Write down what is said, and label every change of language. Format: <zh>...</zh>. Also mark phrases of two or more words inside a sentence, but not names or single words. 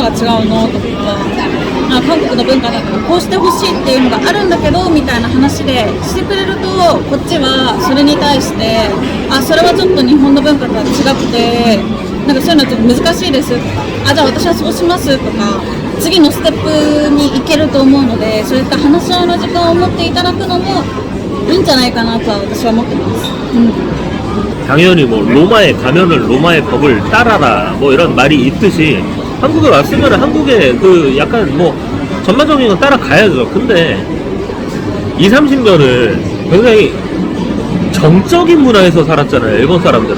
<ja>が違うのとか、韓国の文化だからこうしてほしいっていうのがあるんだけどみたいな話でしてくれると、こっちはそれに対してそれはちょっと日本の文化とは違くて、なんかそういうのはちょっと難しいですとか、じゃあ私はそうしますとか、次のステップに行けると思うので、そういった話し合いの時間を持っていただくのもいいんじゃないかなとは私は思ってます。</ja> <ko>당연히 뭐 로마에 가면은 로마의 법을 따라라 뭐 이런 말이 있듯이 한국에 왔으면 한국의 그 약간 뭐 전반적인 건 따라가야죠. 근데 20, 30년을 굉장히 정적인 문화에서 살았잖아요, 일본 사람들은.</ko>